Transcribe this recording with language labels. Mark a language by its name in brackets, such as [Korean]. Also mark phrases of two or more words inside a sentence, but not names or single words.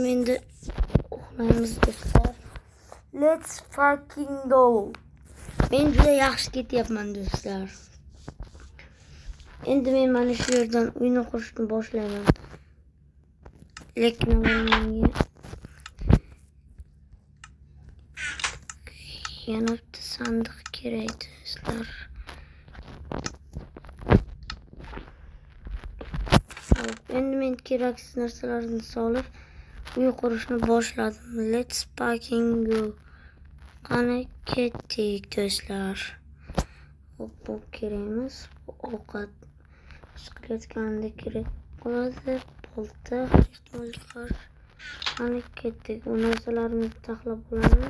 [Uzbek] Endi uxlaymiz do'stlar. [English] Let's fucking go. [Uzbek] Men juda yaxshi ketyapman do'stlar. Endi men mana shu yerdan uyni qurishni boshlayman. Lekin menga yana bitta sandiq kerak do'stlar. Endi men keraksiz narsalarni solib uy qurishni boshladim. [English] Let's fucking go. [Uzbek] Qani ketdik do'stlar. Hop, kerakmas. Ovqat chiqayotganda kerak bo'ladi. Bolta ehtimolga qarshi. Qani ketdik. Bu narsalarimizni taxlab olamiz.